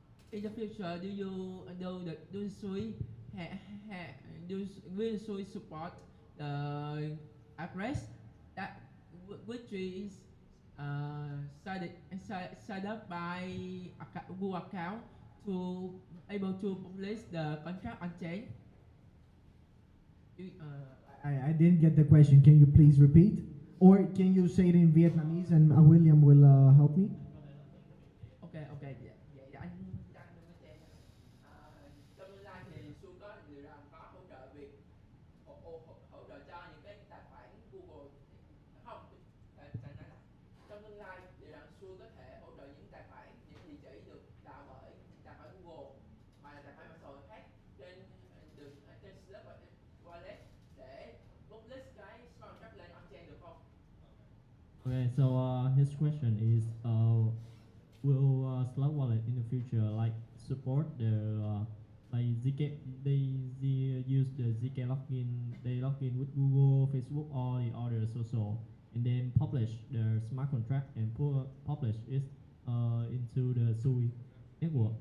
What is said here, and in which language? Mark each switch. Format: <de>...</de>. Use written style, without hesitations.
<en>In the future, do Sui will Sui support the address that which is set up by Google account to able to publish the contract on chain? I didn't get the question. Can you please repeat? Or can you say it in Vietnamese and William will help me?</en> <vi>Ok, ok, vậy anh đang nói cho em trong tương lai thì Su có liệu rằng có hỗ trợ việc hỗ trợ cho những cái tài khoản Google không? Anh nói là trong tương lai liệu rằng Su có thể hỗ trợ những tài khoản, những địa chỉ được tạo bởi tài khoản Google mà là tài khoản mạng xã hội khác trên trên Slug Wallet để publish cái smart contract lên on-chain được không?</vi> <en>Okay, so his question is, will Slug Wallet in the future like support the like ZK? They use the ZK login. They log in with Google, Facebook, or the other social, and then publish their smart contract and publish it into the Sui network.</en>